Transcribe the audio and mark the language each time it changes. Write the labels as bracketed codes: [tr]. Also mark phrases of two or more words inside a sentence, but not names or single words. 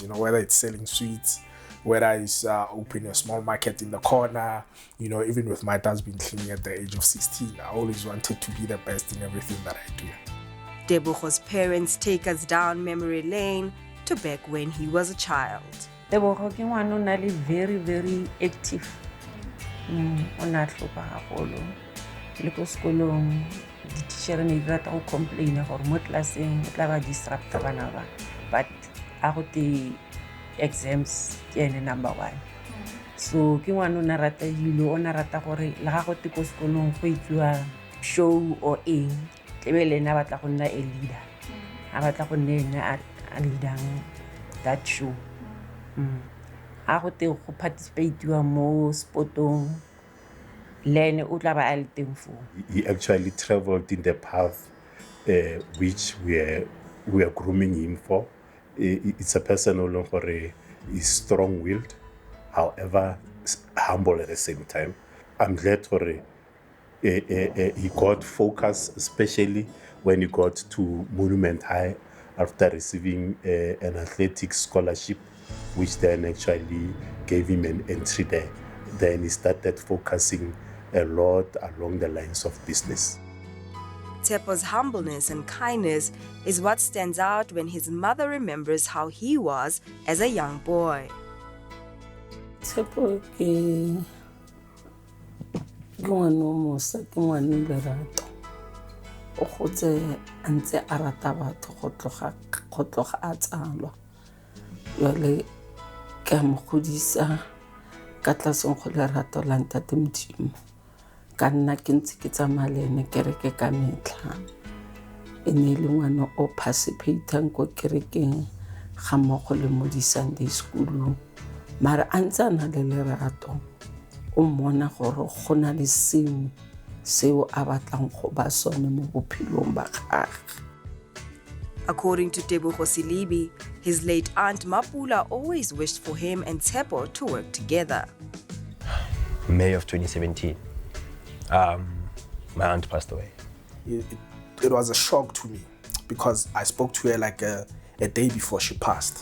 [en] Whether it's selling sweets, whether it's opening a small market in the corner. Even with my dustbin cleaning at the age of 16, I always wanted to be the best in everything that I do. Tebogo's parents take us down memory lane to back when he was a child. [tn] Tebogo ke ngwana o na le [en] very, very active. [tn] O na tlhopa haholo. Le ko sekolong, di-teacher ne di rata go complaina gore mo classeng o tla ba disrupta bana ba. But a go te exams ke ene number 1. So ke ngwana o na rata dilo, o na rata gore le ga go te ko sekolong go itliwa show or eng. Ebe na batla go nna a leader. A batla go nna a leadang [en] that show. [tn] A go te go participate mo sportong. Lene o tla ba a le teng fo. [en] He actually traveled in the path which we are grooming him for. It's a person who is strong-willed, however humble at the same time. I'm glad he got focus, especially when he got to Monument High after receiving an athletics scholarship, which then actually gave him an entry there. Then he started focusing a lot along the lines of business. Tshepo's humbleness and kindness is what stands out when his mother remembers how he was as a young boy. [tn] Tshepo ke ngwana o mosa, ke ngwana lerato. O gotse a ntse a rata batho go tloga a tsalwa. Jwale ke a mo godisa ka tlaseng go lerato la ntate Modimo. Ka nna ke ntse ke tsamaya le ene kereke ka metlha. E ne le ngwana o participatang ko kerekeng ga mmogo le mo di- [en] Sunday school. [tn] Mara a ntse a na le lerato. O mmona gore go na le sengwe seo a batlang go ba sone mo bophelong ba gagwe. [en] According to Tebogo Selebi, his late aunt Mapula always wished for him and Tshepo to work together. May of 2017, my aunt passed away. It was a shock to me because I spoke to her like a day before she passed.